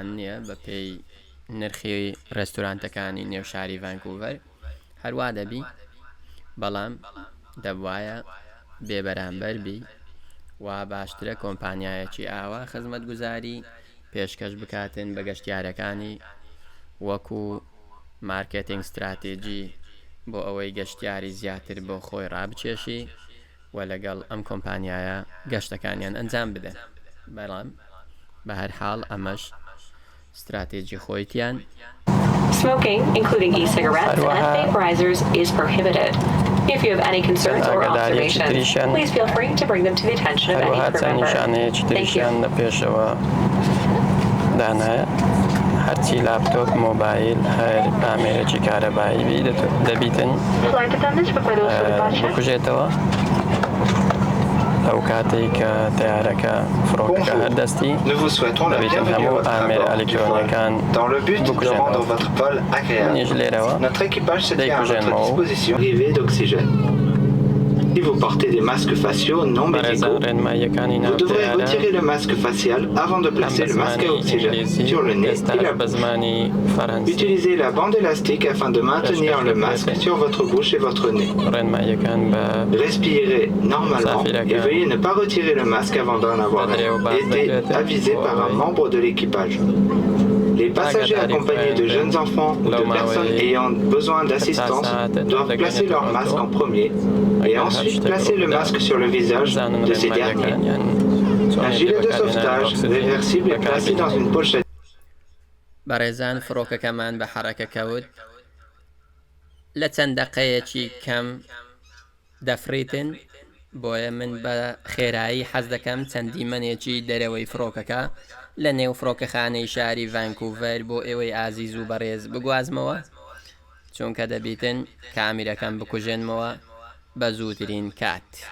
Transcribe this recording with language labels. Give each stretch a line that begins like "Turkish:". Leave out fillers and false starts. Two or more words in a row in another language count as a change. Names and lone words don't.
Central Kurdish: نییە بە پێی نرخی ڕێستورانتەکانی نێو شاری ڤانکوڤەر هەروە دەبی، بەڵام دەبوایە بێبەرامبەر بی و باشترە کۆمپانیایەکی ئاوا خزمەتگوزاری پێشکەش بکاتن بە گەشتیارەکانی وەکو
English: marketing strategy
Central Kurdish: بۆ ئەوەی گەشتیاری زیاتر بۆ خۆی ڕابچێشی و لەگەڵ ئەم کۆمپانیایە گەشتەکانیان ئەنجام بدەن. بەڵام بە هەر حاڵ ئەمەش استراتێجی خۆیتیان.
English: Smoking, including e-cigarettes and vaporizers, is prohibited. If you have any concerns or observations, please feel free to bring them to the attention of any crew member. هەرچی لاپتۆپ مۆبایل هەر ئامێرەی کارەبایی دەبیتن بکوژێتەوە ئەو کاتێک کە تیارەکە فڕۆکەکە هەردەستی دەبیتن هەموو ئامێرە ئەلکترۆنیەکان بکوژێنەوە. نیش لێرەوە دەیکوژێنەوە.
French: Si vous portez des masques faciaux non médicaux, vous devrez retirer le masque facial avant de placer le masque à oxygène sur le nez et la bouche. Utilisez la bande élastique afin de maintenir le masque sur votre bouche et votre nez. Respirez normalement et veuillez ne pas retirer le masque avant d'en avoir été avisé par un membre de l'équipage. Les passagers accompagnés de jeunes enfants ou de personnes ayant besoin d'assistance doivent placer leur masque en premier et ensuite placer le masque sur le visage de ces derniers. Un gilet de sauvetage réversible est placé dans une pochette.
Central Kurdish: بەڕێزان فڕۆکەکەمان بە حەرەکە کەوت، لە چەند دەقەیەکی کەم دەفریتن، بۆیە من بە خێرایی حەز دەکەم چەندی منێکی دەرەوەی فڕۆکەکە لە نێو فڕۆکەخانەی شاری ڤانکوڤەر بۆ ئێوەی ئازیز و بەڕێز بگوازمەوە، چونکە دەبیتن کامیرەکەم بکوژێنمەوە بە زووترین کات.